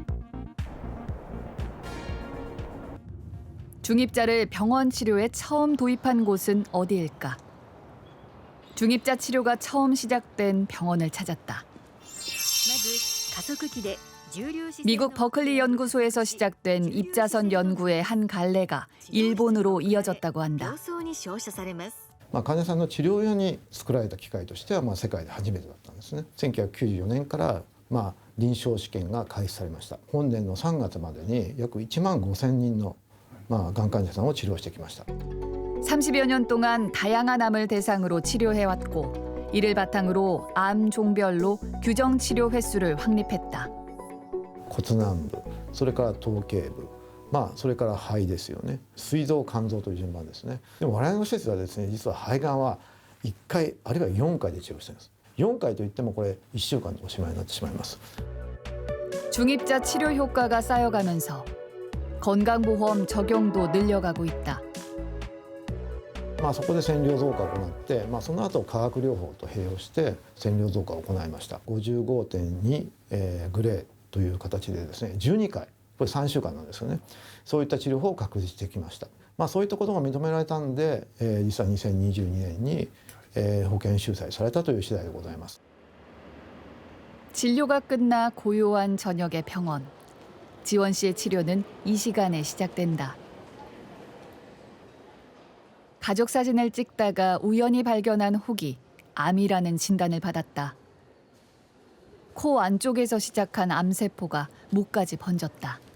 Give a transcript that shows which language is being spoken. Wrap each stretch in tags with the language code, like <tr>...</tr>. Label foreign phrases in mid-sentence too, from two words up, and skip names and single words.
<ko>중입자를 병원 치료에 처음 도입한 곳은 어디일까? 중입자 치료가 처음 시작된 병원을 찾았다. 미국 버클리 연구소에서 시작된 입자선 연구의 한 갈래가 일본으로 이어졌다고 한다.</ko> <ja>患者さんの治療用に作られた機械としては世界で初めてだったんですね。1994年から臨床試験が開始されました。本年の3月までに約1万5000人のがん患者さんを治療してきました。</ja> <ko>30여 년 동안 다양한 암을 대상으로 치료해왔고 이를 바탕으로 암 종별로 규정 치료 횟수를 확립했다.</ko> <ja>骨軟部、それから頭頸部、それから肺ですよね。膵臓、肝臓という順番ですね。でも我々の施設はですね、実は肺がんは1回あるいは4回で治療しています。4回といってもこれ1週間でおしまいになってしまいます。</ja> <ko>중입자 치료 효과가 쌓여가면서 건강보험 적용도 늘려가고 있다.</ko> <ja>そこで線量増加を行って、その後化学療法と併用して線量増加を行いました。55.2、グレーという形でですね、12回、これ3週間なんですよね。そういった治療法を確立してきました。そういったことが認められたんで、実は2022年に、保険収載されたという次第でございます。</ja> <ko>진료가 끝나 고요한 저녁의 병원. 지원 씨의 치료는 이 시간에 시작된다. 가족 사진을 찍다가 우연히 발견한 혹이 암이라는 진단을 받았다. 코 안쪽에서 시작한 암세포가 목까지 번졌다.</ko>